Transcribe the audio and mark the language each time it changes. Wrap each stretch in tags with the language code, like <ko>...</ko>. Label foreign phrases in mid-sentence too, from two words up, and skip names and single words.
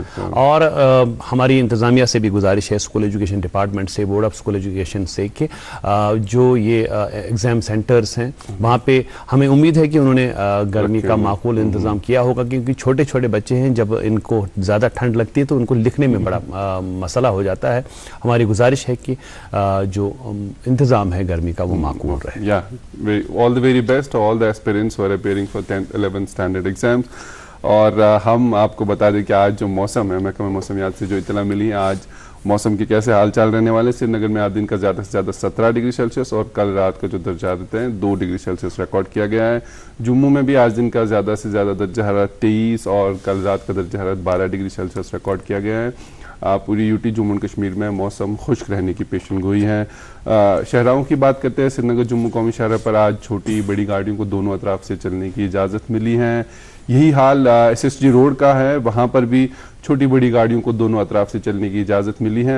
<ur>اور ہماری انتظامیہ سے بھی گزارش ہے،</ur> <en>School Education Department</en> <ur>سے،</ur> <en>Board of School Education</en> <ur>سے، کہ جو یہ</ur> <en>exam centers</en> <ur>ہیں وہاں پہ ہمیں امید ہے کہ انہوں نے گرمی کا معقول انتظام کیا ہوگا، کیونکہ چھوٹے چھوٹے بچے ہیں، جب ان کو زیادہ ٹھنڈ لگتی ہے تو ان کو لکھنے میں بڑا مسئلہ ہو جاتا ہے. ہماری گزارش ہے کہ جو انتظام ہے گرمی کا وہ معقول رہے.</ur> <en>All the very best all the aspirants who are appearing for 10th 11th standard exams.</en> <ur>اور ہم آپ کو بتا دیں کہ آج جو موسم ہے، محکمہ موسمیات سے جو اطلاع ملی ہے، آج موسم کے کیسے حال چال رہنے والے. سری نگر میں آج دن کا زیادہ سے زیادہ 17</ur> <en>degree Celsius</en> <ur>اور کل رات کا جو درجہ حرارت ہے 2</ur> <en>degree Celsius</en> <ur>ریکارڈ کیا گیا ہے. جموں میں بھی آج دن کا زیادہ سے زیادہ درجہ حرارت 23 اور کل رات کا درجہ حرارت 12</ur> <en>degree Celsius</en> <ur>ریکارڈ کیا گیا ہے. پوری یوٹی جموں و کشمیر میں موسم خشک رہنے کی پیشن گوئی ہے. شہراؤں کی بات کرتے ہیں، سری نگر جموں قومی شاہراہ پر آج چھوٹی بڑی گاڑیوں کو دونوں اطراف سے چلنے کی اجازت ملی ہے. یہی حال ایس ایس جی روڈ کا ہے، وہاں پر بھی چھوٹی بڑی گاڑیوں کو دونوں اطراف سے چلنے کی اجازت ملی ہے.</ur>